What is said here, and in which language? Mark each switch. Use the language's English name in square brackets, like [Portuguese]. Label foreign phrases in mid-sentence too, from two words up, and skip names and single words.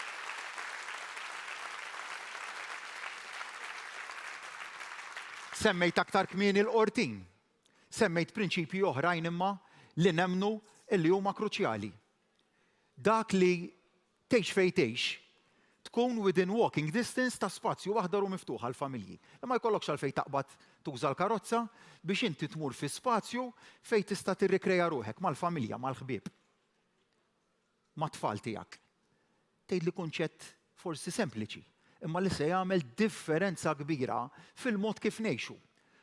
[Maltese] Semmejt aktar kmieni l-qortin. Semmejt prinċipji oħrajn imma li nemmnu illi huma kruċjali. Dak li tgħix fejn tgħix tkun [English] within walking distance [Maltese] ta' spazju aħdar u miftuħ għall-familji. Ma jkollokx għalfejn taqbad tuża l-karozza biex inti tmur fi spazju fejn tista' tirrikreja ruħek mal-familja, mal-ħbieb. mat-tfal tiegħek. Tgħidli kunċett forsi sempliċi, imma li se jagħmel differenza kbira fil-mod kif ngħixu.